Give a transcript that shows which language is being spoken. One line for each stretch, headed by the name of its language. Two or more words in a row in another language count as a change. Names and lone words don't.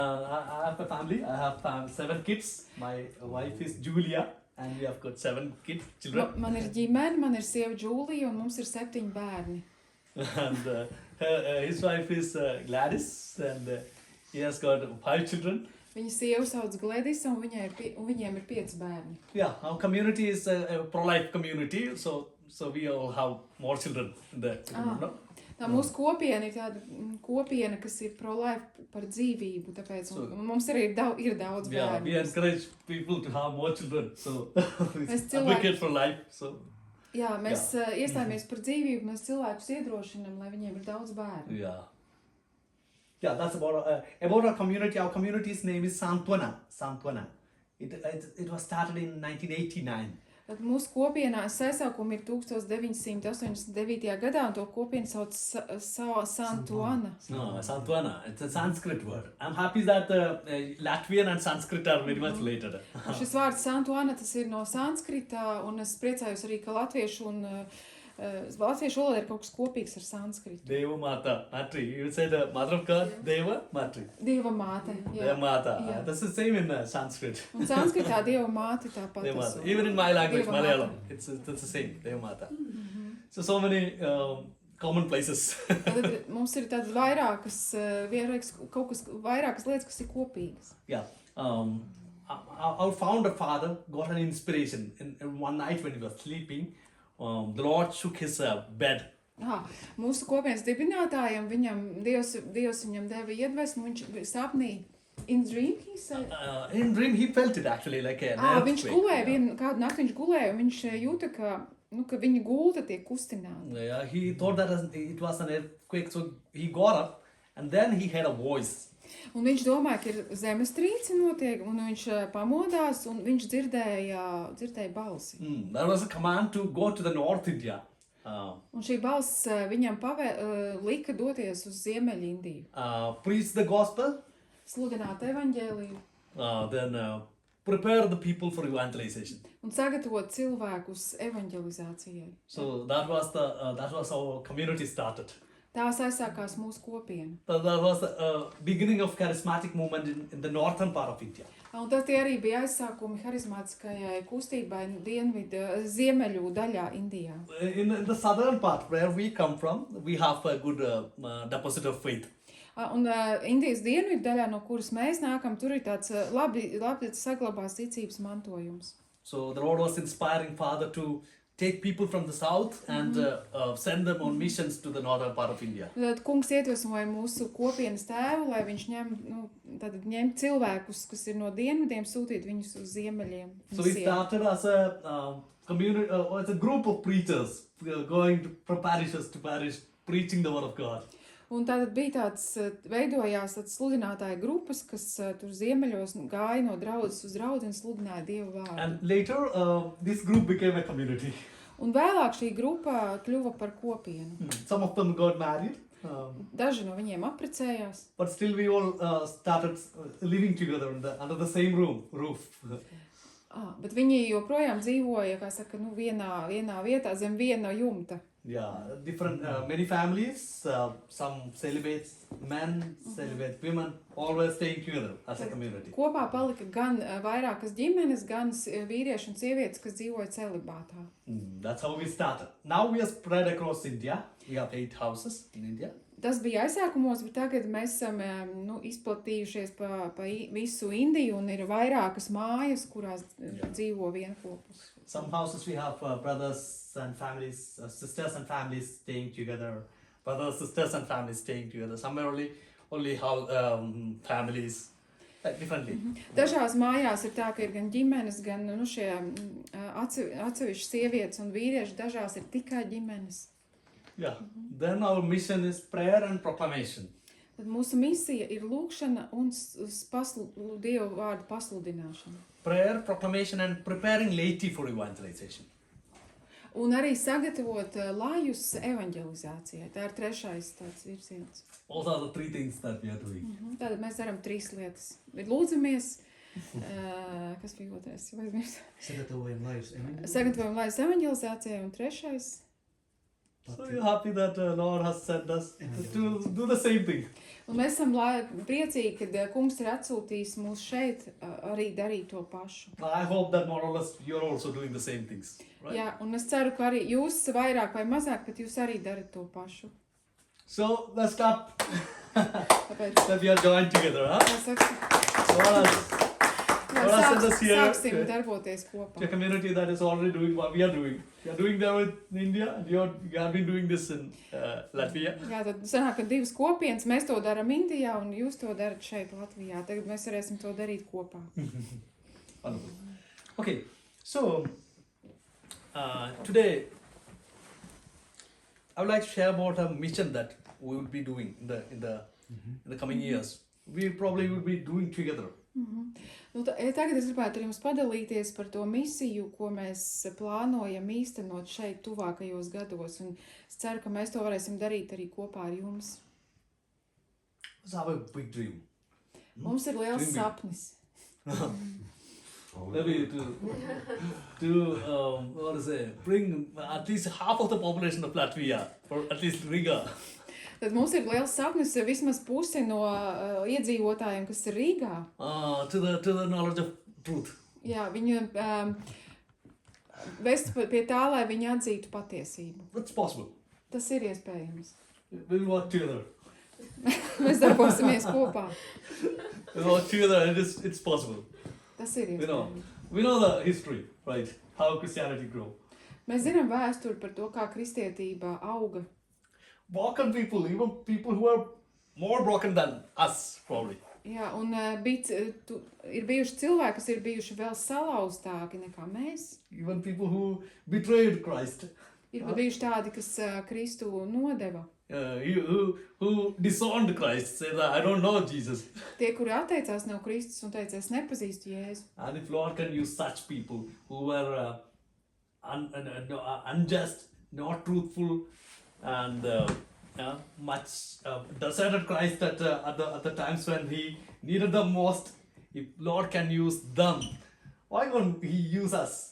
English: I have a family. I have 7 kids. My wife is Julia, and we have got 7 children.
Latvian: Man ir ģimene, man ir sieva Džūlija, un mums ir 7 bērni.
English: And his wife is Gladys, and he has got 5 children.
Latvian: Viņa sieva sauc Gladys, un viņiem ir 5 bērni.
English: Yeah, our community is a pro-life community, so we all have more children in the no?
Latvian: Tā mūsu kopiena ir tāda kopiena, kas ir pro-life par dzīvību, tāpēc mums arī ir daudz bērnu.
English: Yeah, we encourage people to have more children, so we
Latvian: Mēs
English: advocate for life. So
Latvian: Jā, mēs iestājāmies par dzīvību, mēs cilvēkus iedrošinam, lai viņiem ir daudz bērnu.
English: Yeah, that's about our community. Our community's name is Santwana. It was started in 1989.
Latvian: Tad mūsu kopienā saisākuma ir 1989. gadā, un to kopienu sauc Santwana.
English: No, Santwana. It's a Sanskrit word. I'm happy that Latvian and Sanskrit are very much related.
Latvian: Šis vārds Santwana, tas ir no Sanskrita, un es priecājos arī, ka latviešu valoda ir kaut kas kopīgs ar Sanskritu.
Sanskrit: Deva Mata, Matri.
English: You say the mother of God,
Sanskrit: Deva, Matri.
Latvian: Dieva māte.
Sanskrit: Deva Mata.
English: That's the same in Sanskrit.
Latvian: Un Sanskritā Dieva māte tāpat.
Sanskrit: Deva Mata.
English: Even in my language, Malayalam, it's the same,
Sanskrit: Deva Mata.
English: So many common places.
Latvian: Tad mums ir tādas vairākas lietas, kas ir kopīgas.
English: Yeah. Our founder father got an inspiration in one night when he was sleeping. The Lord shook his bed.
Latvian: Mūsu kopienas dibinātājam, Dievs viņam deva iedvesmu, viņš sapnī.
English: In dream, he said? In dream, he felt it actually like an earthquake.
Latvian: Viņš gulēja, kādu nakti viņš gulēja, un viņš jūta, ka viņa gulta tiek kustināta.
English: Yeah, he thought that it was an earthquake, so he got up, and then he heard a voice.
Latvian: Un viņš domāja, ka ir zemestrīce notiek, un viņš pamodās, un viņš dzirdēja balsi.
English: There was a command to go to the North India.
Latvian: Un šī balss viņam lika doties uz Ziemeļindiju.
English: Preach the gospel.
Latvian: Sludināt evaņģēliju.
English: Then prepare the people for evangelization.
Latvian: Un sagatavot cilvēkus evaņģelizācijai.
English: So that was our community started.
Latvian: Tā aizsākās mūsu kopiena.
English: That was the beginning of charismatic movement in the northern part of India.
Latvian: Un tas tie arī bija aizsākumi harizmātiskajai kustībai ziemeļu daļā Indijā.
English: In the southern part where we come from, we have a good deposit of faith.
Latvian: Un Indijas dienvidu daļā, no kuras mēs nākam, tur ir tāds labi saglabās ticības mantojums.
English: So the Lord was inspiring Father to take people from the south and send them on missions to the northern part of India.
Latvian: Tad kungs iedvesmoja mūsu kopienas tēvu, lai viņš ņem cilvēkus, kas ir no dienvidiem, sūtīt viņus uz ziemeļiem.
English: So we started as a community, as a group of preachers going from parishes to parish, preaching the word of God.
Latvian: Un tātad bija veidojās sludinātāja grupas, kas tur ziemeļos gāja no draudzes uz draudzi un sludināja Dievu vārdu.
English: And later, this group became a community.
Latvian: Un vēlāk šī grupa kļuva par kopienu.
English: Some of them got married.
Latvian: Daži no viņiem apprecējās.
English: But still we all started living together under the same roof.
Latvian: Bet viņi joprojām dzīvoja, kā saka, vienā vietā zem viena jumta.
English: Yeah, different, many families, some celibate men, celibate women, always staying together as a community.
Latvian: Kopā palika gan vairākas ģimenes, gan vīrieši un sievietes, kas dzīvoja celibātā.
English: That's how we started. Now we are spread across India. We have 8 houses in India.
Latvian: Tas bija aizsākumos, bet tagad mēs esam izplatījušies pa visu Indiju un ir vairākas mājas, kurās dzīvo vienopus.
English: Some houses we have brothers and families, sisters and families staying together. Brothers, sisters and families staying together. Somewhere only families, differently.
Latvian: Dažās mājās ir tā, ka ir gan ģimenes, gan šie atsevišķi sievietes un vīrieši, dažās ir tikai ģimenes.
English: Yeah. Then our mission is prayer and proclamation.
Latvian: Tad mūsu misija ir lūkšana un Dievu vārdu pasludināšana.
English: Prayer, proclamation and preparing laity for evangelization.
Latvian: Un arī sagatavot lājus evaņģelizācijai. Tā ir trešais tāds virziens.
English: Those are the 3 things that we are doing.
Latvian: Tātad mēs darām 3 lietas. Lūdzamies, kas bija otrais? Sagatavojam lājus evaņģelizācijai un trešais.
English: So you're happy that Lord has sent us to do the same thing.
Latvian: Un mēs esam priecīgi, ka kungs ir atsūtījis mūs šeit arī darīt to pašu.
English: I hope that more or less you're also doing the same things, right?
Latvian: Jā, un es ceru, ka arī jūs vairāk vai mazāk, bet jūs arī darat to pašu.
English: So let's start
Latvian: Tāpēc
English: that we are joined together, huh? Send us here
Latvian: sāksim darboties
English: to a
Latvian: kopā.
English: community that is already doing what we are doing. We are doing that with India, and you have been doing this in Latvia.
Latvian: Jā, tad sanāk, ka divas kopienas, mēs to daram Indijā un jūs to darat šeit Latvijā. Tagad mēs varēsim to darīt kopā.
English: Wonderful. Okay, so today I would like to share about a mission that we will be doing in the coming years. We probably will be doing together.
Latvian: Nu, tagad es gribētu ar jums padalīties par to misiju, ko mēs plānojam īstenot šeit tuvākajos gados. Un es ceru, ka mēs to varēsim darīt arī kopā ar jums.
English: Let's have a big dream.
Latvian: Mums ir liels
English: Dream big.
Latvian: sapnis.
English: Maybe to what to say, bring at least half of the population of Latvia, or at least Riga.
Latvian: Tad mums ir liels sapnis vismaz pusi no iedzīvotājiem, kas ir Rīgā.
English: To the knowledge of truth.
Latvian: Jā, viņu vest pie tā, lai viņi atzītu patiesību.
English: That's possible.
Latvian: Tas ir iespējams.
English: We'll work together.
Latvian: Mēs darbosimies kopā.
English: We'll work together, and it's possible.
Latvian: Tas ir iespējams.
English: We know the history, right? How Christianity grew.
Latvian: Mēs zinām vēsturi par to, kā kristietība auga.
English: Broken people, even people who are more broken than us, probably.
Latvian: Jā, un ir bijuši cilvēki, kas ir bijuši vēl salauztāki nekā mēs.
English: Even people who betrayed Christ.
Latvian: Ir bijuši tādi, kas Kristu nodeva.
English: Who disowned Christ, say that I don't know Jesus.
Latvian: Tie, kuri atteicās no Kristus un teica, es nepazīstu Jēzu.
English: And if Lord can use such people who were unjust, not truthful, and much deserted Christ at the times when he needed them most, if Lord can use them, why won't he use us?